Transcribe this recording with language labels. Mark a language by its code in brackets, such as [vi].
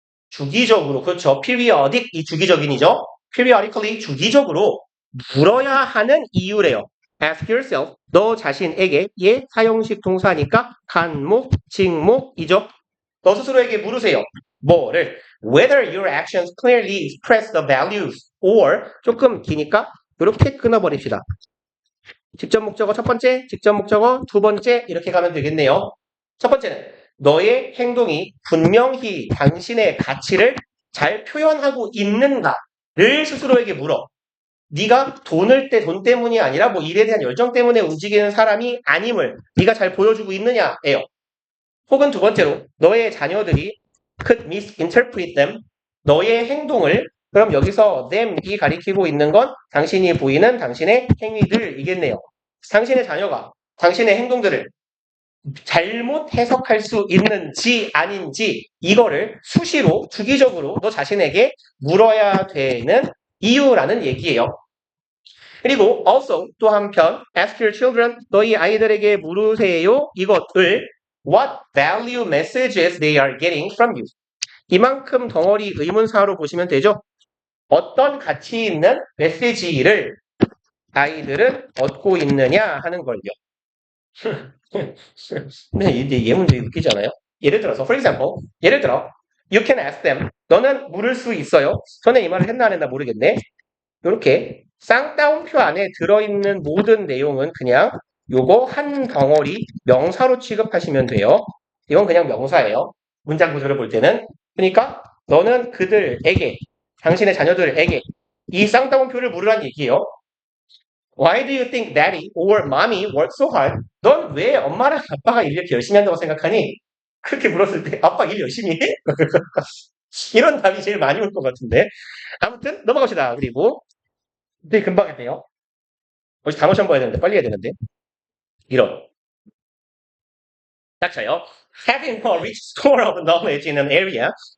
[ko] 주기적으로 그렇죠. periodic 이 주기적인이죠. periodically 주기적으로 물어야 하는 이유래요. [en] Ask yourself [ko] 너 자신에게 얘 사형식 동사니까 간목, 직목이죠. 너 스스로에게 물으세요. 뭐를? [en] Whether your actions clearly express the values or [ko] 조금 기니까 이렇게 끊어버립시다. 직접 목적어 첫 번째, 직접 목적어 두 번째 이렇게 가면 되겠네요. 첫 번째는 너의 행동이 분명히 당신의 가치를 잘 표현하고 있는가를 스스로에게 물어. 네가 돈을 때 돈 때문이 아니라 뭐 일에 대한 열정 때문에 움직이는 사람이 아님을 네가 잘 보여주고 있느냐예요. 혹은 두 번째로 너의 자녀들이 [en] could misinterpret them. [ko] 너의 행동을 그럼 여기서 them이 가리키고 있는 건 당신이 보이는 당신의 행위들이겠네요. 당신의 자녀가 당신의 행동들을 잘못 해석할 수 있는지 아닌지 이거를 수시로 주기적으로 너 자신에게 물어야 되는 이유라는 얘기예요. 그리고 [en] also [ko] 또 한편 [en] ask your children [ko] 너희 아이들에게 물으세요 이것을 [en] what value messages they are getting from you. [ko] 이만큼 덩어리 의문사로 보시면 되죠. 어떤 가치 있는 메시지를 아이들은 얻고 있느냐 하는 걸요. 네, 이제 얘 문제 웃기지 않아요? 예를 들어서, [en] for example, [ko] 예를 들어, [en] you can ask them. [ko] 너는 물을 수 있어요. 전에 이 말을 했나 안 했나 모르겠네. 이렇게 쌍따옴표 안에 들어있는 모든 내용은 그냥 요거 한 덩어리 명사로 취급하시면 돼요. 이건 그냥 명사예요. 문장 구조를 볼 때는. 그러니까 너는 그들에게, 당신의 자녀들에게 이 쌍따옴표를 물으란 얘기예요. [en] Why do you think daddy or mommy work so hard? [ko] 넌 왜 엄마랑 아빠가 일 이렇게 열심히 한다고 생각하니? 그렇게 물었을 때 아빠 일 열심히 해? 이런 답이 제일 많이 올 것 같은데. 아무튼 넘어갑시다. 그리고 되게 금방 했네요. 혹시 단어 시험 봐야 되는데 빨리 해야 되는데. 이런. 딱 쳐요. [en] Having a rich store of knowledge in an area.